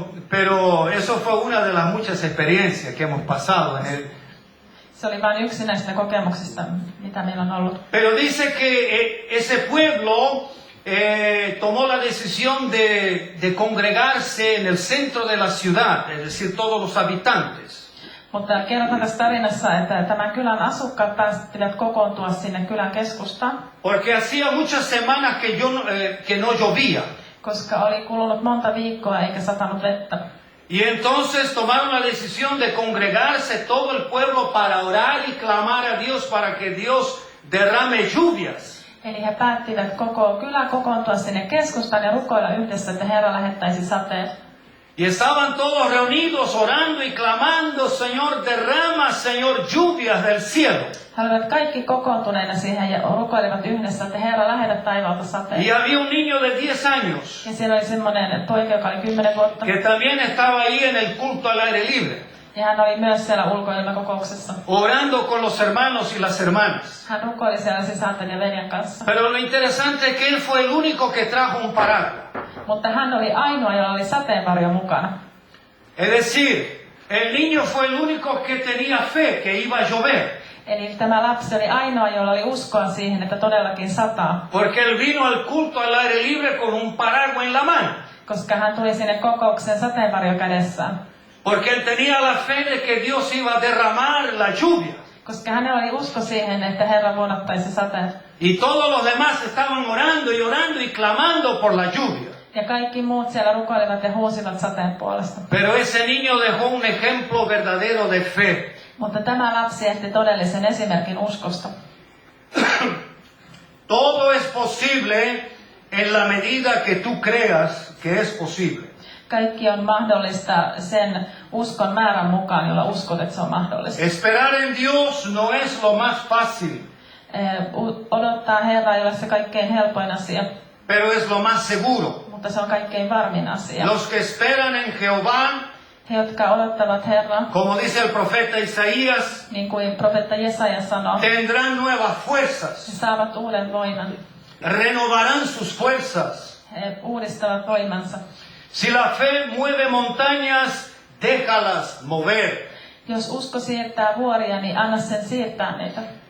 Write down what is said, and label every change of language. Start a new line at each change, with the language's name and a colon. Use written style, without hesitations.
Spanish: Pero eso fue una de las muchas experiencias que hemos pasado en el.
Finnish: Se oli vain yksi näistä kokemuksista, mitä meillä on ollut.
Spanish: Pero dice que ese pueblo tomó la decisión de congregarse en el centro de la ciudad, es decir, todos los habitantes.
Finnish: Mutta kerrotaan tässä tarinassa, että tämän kylän asukkaat pääsivät kokoontua sinne kylän keskustaan.
Spanish: Porque hacía muchas semanas que no llovía.
Finnish: Koska oli kulunut monta viikkoa eikä satanut vettä.
Spanish: Y entonces tomaron la decisión de congregarse todo el pueblo para orar y clamar a Dios para que Dios derrame lluvias.
Finnish: Eli he päättivät koko kylä kokoontua sinne keskustaan ja rukoilla yhdessä, että Herra lähettäisi sateen.
Spanish: Y estaban todos reunidos orando y clamando, Señor, derrama, Señor, lluvias del cielo.
Finnish: He olivat kaikki kokoontuneena siihen ja rukoilivat yhdessä, että Herra lähetä taivaalta sateen.
Spanish: Y había un niño de 10 años.
Finnish: Ja siellä oli semmoinen poika, joka oli 10 vuotta.
Spanish: Que también estaba ahí en el culto al aire libre.
Finnish: Ja hän oli myös siellä ulkoilmakokouksessa.
Spanish: Orando con los hermanos y las hermanas.
Finnish: Hän rukoili siellä sisarten ja veljen kanssa.
Spanish: Pero lo interesante es que él fue el único que trajo un paraguas.
Finnish: Mutta hän oli ainoa, jolla oli sateenvarjo mukana.
Spanish: Es decir, el niño fue el único que tenía fe que iba a llover.
Finnish: Eli tämä lapsi oli ainoa, jolla oli uskoa siihen, että todellakin sataa.
Spanish: Porque él vino al culto al aire libre con un paraguas en la mano.
Finnish: Koska hän tuli sinne kokoukseen sateenvarjo kädessään.
Spanish: Porque él tenía la fe de que Dios iba a derramar la lluvia.
Finnish: Koska hänellä oli usko siihen, että Herra vuodattaisi sateen.
Spanish: Y todos los demás estaban orando y clamando por la lluvia.
Finnish: Ja kaikki muut siellä rukoilivat ja huusivat sateen puolesta.
Spanish: Pero ese niño dejó un ejemplo verdadero de fe.
Finnish: Mutta tämä lapsi jätti todellisen esimerkin uskosta.
Spanish: Todo es posible en la medida que tú creas que es posible.
Finnish: Kaikki on mahdollista sen uskon määrän mukaan, jolla uskot, että se on mahdollista.
Spanish: Esperar en Dios no es lo más fácil.
Finnish: Odottaa Herraa ei ole se kaikkein helpoin asia.
Spanish: Pero es lo más seguro.
Finnish: Mutta se on kaikkein varmin asia.
Spanish: Los que esperan en Jehová,
Finnish: He, jotka odottavat Herraa,
Spanish: como dice el profeta Isaías,
Finnish: niin kuin profeetta Jesaja sanoo,
Spanish: tendrán nuevas
Finnish: he
Spanish: fuerzas,
Finnish: saavat uuden voiman.
Spanish: renovarán sus fuerzas.
Finnish: He uudistavat voimansa.
Spanish: Si la fe mueve montañas, déjalas mover.
Finnish: Jos usko siirtää vuoria, niin anna sen siirtää niitä.